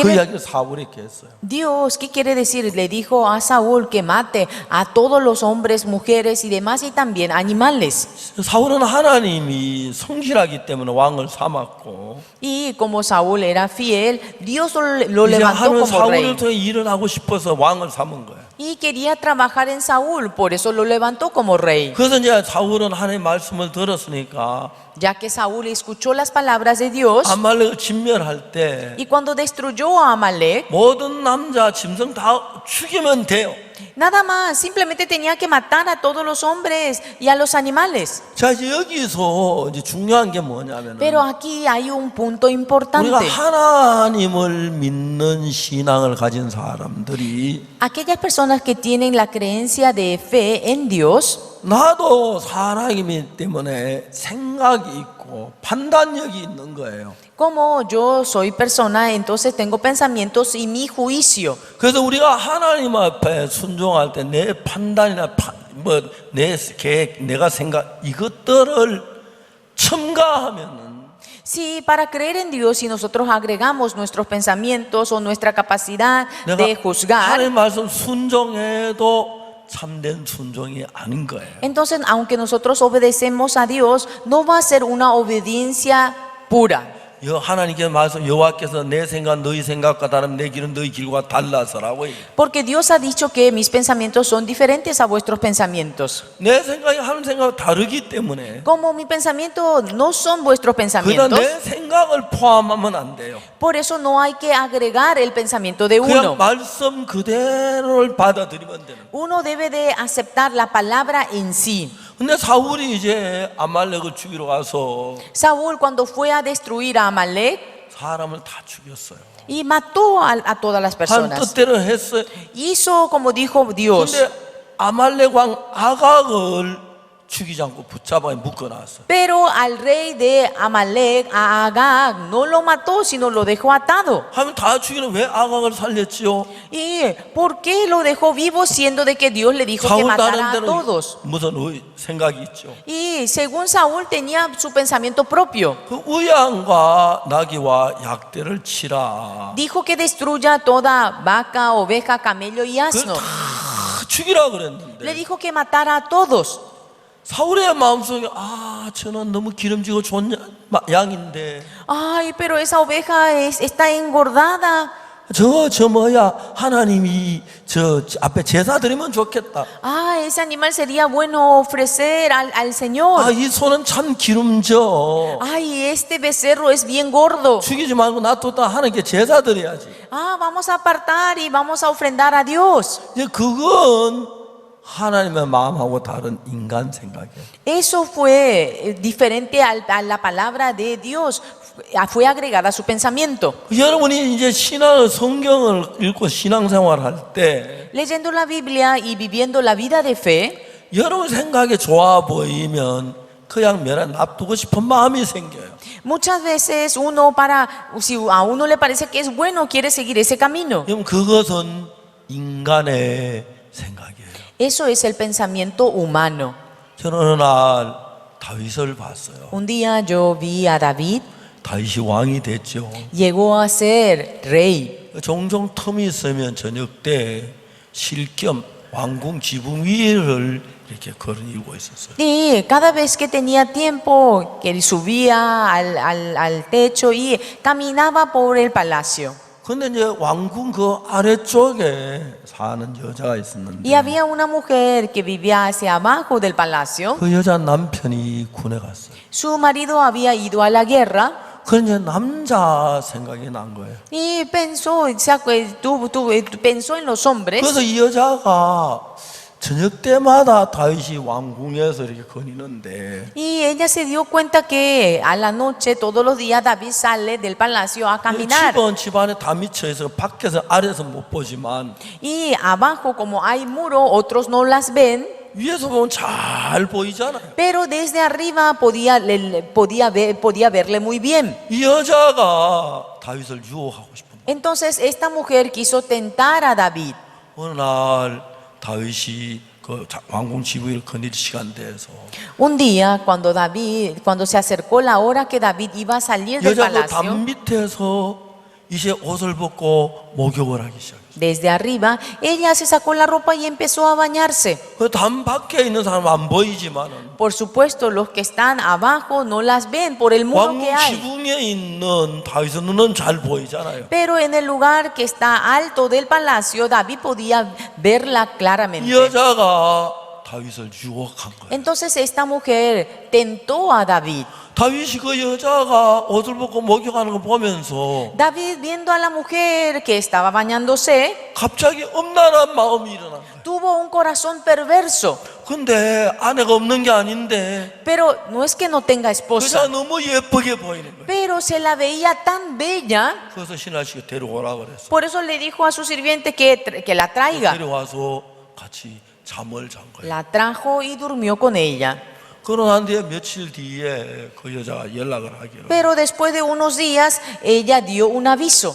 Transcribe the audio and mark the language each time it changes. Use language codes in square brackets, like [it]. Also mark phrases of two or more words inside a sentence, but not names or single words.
[es] quiere- [ko] 이야기를 사울이 이렇게 했어요. [es] Dios, ¿qué quiere decir? Le dijo a Saúl que mate a todos los hombres, mujeres y demás y también animales. [ko] 사울은 하나님이 성실하기 때문에 왕을 삼았고 [es] Y como Saúl era fiel, Dios lo [ko] 이제 [es] levantó [ko] 하나님은 [es] como [ko] 사울을 [es] rey. [ko] 통해 일을 하고 싶어서 왕을 삼은 거예요. [es] Y quería trabajar en Saúl, por eso lo levantó como rey. [ko] 그래서 이제 사울은 하나님의 말씀을 들었으니까 [es] Ya que Saúl escuchó las palabras de Dios [ko] 아말렉을 진멸할 때 [es] y cuando destruyó a Amalek, [ko] 모든 남자 짐승 다 죽이면 돼요. [es] nada más, simplemente tenía que matar a todos los hombres y a los animales. [ko] 자, 이제 여기서 이제 중요한 게 뭐냐면 [es] Pero aquí hay un punto [ko] 우리가 [es] importante. [ko] 하나님을 믿는 신앙을 가진 사람들이 [es] Aquellas personas que tienen la creencia de fe en Dios, [ko] 나도 사람이기 때문에 생각이 있고 판단력이 있는 거예요. [es] como yo soy persona, entonces tengo pensamientos y mi juicio. [ko] 그래서 우리가 하나님 앞에 순종할 때 내 판단이나 내 계획, 내가 생각 이것들을 첨가하면은 [es] Si para creer en Dios, si nosotros agregamos nuestros pensamientos o nuestra capacidad de [ko] 내가 [es] juzgar, [ko] 하나님 말씀 순종해도 참된 순종이 아닌 거예요. [es] entonces aunque nosotros obedecemos a Dios, no va a ser una obediencia pura. [ko] 하나님께서 말씀 여호와께서 내 생각 너희 생각과 다르면 내 길은 너희 길과 달라서라고 얘기해요. [es] Porque Dios ha dicho que mis pensamientos son diferentes a vuestros pensamientos. [ko] 내 생각이 하나님 생각과 다르기 때문에 [es] Como mi pensamiento no son vuestros [ko] 그러나 [es] pensamientos, [ko] 내 생각을 포함하면 안 돼요. [es] por eso no hay que agregar el pensamiento de [ko] 그냥 [es] uno. [ko] 말씀 그대로를 받아들이면 되는 거예요. [es] Uno debe de aceptar la palabra en sí. [ko] 근데 사울이 이제 아말렉을 죽이러 가서 [es] Saúl cuando fue a destruir a Amalek [ko] 사람을 다 죽였어요. [es] y mató a todas las [ko] 하나님 [es] personas. [ko] 뜻대로 했어요. [es] Hizo como dijo Dios. [ko] 근데 아말렉 왕 아각을 죽이지 않고 붙잡아 묶어놨어요. [es] Pero al rey de Amalek, a Agag, no lo mató, sino lo dejó atado. [ko] 하면 다 죽이는 왜 아각을 살렸지요? [es] ¿Y por qué lo dejó vivo siendo de que Dios le dijo que [ko] 사울 [es] matara a [ko] 나름대로 [es] todos? [ko] 무슨 생각이 있죠. [es] Y según Saúl tenía su pensamiento propio. [ko] 그 우양과 나귀와 약대를 치라. [es] Dijo que destruya toda vaca, oveja, camello y [ko] 그걸 [es] asno. [ko] 다 죽이라 [es] Le [ko] 그랬는데 [es] dijo que matara a todos. [ko] 사울의 마음속에 저는 너무 기름지고 좋은 양인데 [es] Ay, pero esa oveja está engordada. [ko] 저 뭐야 하나님이 저 앞에 제사 드리면 좋겠다. [es] Ah, ese animal sería bueno ofrecer al Señor. [ko] 이 소는 참 기름져. [es] Ay, este becerro es bien gordo. [ko] 죽이지 말고 놔뒀다 하나님께 제사 드려야지. [es] Ah, vamos a apartar y vamos a ofrendar a Dios. [ko] 이제 그건 하나님의 마음하고 다른 인간 생각이에요. [es] Eso fue diferente a la palabra de Dios. Fue agregada a su pensamiento. [ko] 여러분이 이제 성경을 읽고 신앙생활 할 때 [es] Leyendo la Biblia y viviendo la vida de fe, [ko] 여러분 생각에 좋아 보이면 그냥 놔두고 싶은 마음이 생겨요. [es] muchas veces si a uno le parece que es bueno, quiere seguir ese camino. [ko] 그럼 그것은 인간의 생각이에요. [es] Eso es el pensamiento humano. [ko] 저는 어느 날 다윗을 봤어요. [es] Un día yo vi a David, [ko] 다윗이 왕이 됐죠. [es] llegó a ser rey. [ko] 종종 틈이 있으면 저녁 때 실겸 왕궁 지붕 위를 이렇게 걸으고 있었어요. [es] Y cada vez que tenía tiempo, que él subía al techo y caminaba por el palacio. [ko] 근데 이제 왕궁 그 아래쪽에 사는 여자가 있었는데 [es] Y había una mujer que vivía hacia abajo del palacio. [ko] 그 여자 남편이 군에 갔어요. [es] Su marido había ido a la guerra [ko] 그래서 이제 남자 생각이 난 거예요. [es] y pensó en los hombres. [ko] 그래서 이 여자가 저녁 때마다 다윗이 왕궁에서 이렇게 거니는데 [es] Y ella se dio cuenta que a la noche, todos los días, David sale del palacio a caminar. [ko] 집은 집안에 다 미쳐 있어 밖에서 아래에서 못 보지만 [es] Y abajo, como hay muro, otros no las ven. [ko] 위에서 보면 잘 보이잖아요. [es] Pero desde arriba podía verle muy bien. [ko] 이 여자가 다윗을 유혹하고 싶은 거예요. [es] Entonces esta mujer quiso tentar a David. [ko] 어느 날 다윗이 그 왕궁 지붕을 거닐 시간 돼서 [es] Un día, cuando se acercó la hora que David iba a salir del [ko] 여자가 [es] palacio, [ko] 담 밑에서 이제 옷을 벗고 목욕을 하기 시작했어요. [es] desde arriba, ella se sacó la ropa y empezó a bañarse. [ko] 그 담 밖에 있는 사람은 안 보이지만은 [es] Por supuesto, los que están abajo no las ven por el muro que [ko] 왕궁 [es] hay. [ko] 지붕에 있는 다윗의 눈은 잘 보이잖아요. [es] Pero en el lugar que está alto del palacio, David podía verla [ko] 이 [es] claramente. [ko] 여자가 다윗을 유혹한 거예요. [es] Entonces esta mujer tentó a David. [ko] 다윗이 그 여자가 옷을 벗고 목욕하는 거 보면서 [es] David, viendo a la mujer que estaba bañándose, [ko] 갑자기 엄란한 마음이 일어난 거예요. [es] tuvo un corazón perverso. [ko] 근데 아내가 없는 게 아닌데 [es] Pero no es que no tenga [ko] 그 [es] esposa, [ko] 여자 너무 예쁘게 보이는 거예요. [es] pero se la veía tan bella. [ko] 그래서 신하씨가 데려오라 그랬어. [es] Por eso le dijo a su sirviente que la traiga. [ko] 데려와서 같이 잠을 잔 거예요. [es] La trajo y durmió con ella. [ko] 그러고 난 뒤에 며칠 뒤에 그 여자가 연락을 하기로 [es] Pero después de unos días, ella dio un aviso.